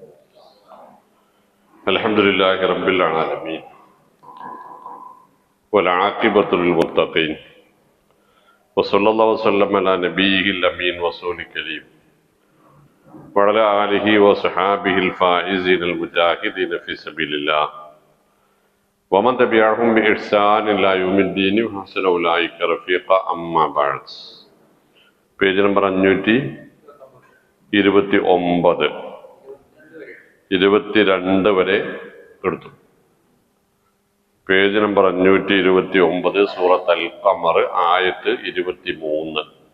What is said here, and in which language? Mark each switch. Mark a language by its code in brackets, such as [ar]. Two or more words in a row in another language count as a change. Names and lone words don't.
[ar] الحمد لله رب العالمين والعاقبة للمتقين وصلى الله وسلم على نبيه الأمين ورسوله الكريم وعلى آله وصحابه الفائزين المجاهدين في سبيل الله ومن تبعهم بإحسان إلى يوم الدين وحسن أولئك رفيقا. أما بعد. [ml] പേജ് നമ്പർ 529 22 വരെ എടുത്തു. പേജ് നമ്പർ 529 സൂറത്ത് അൽ ഖമർ ആയത്ത് 23.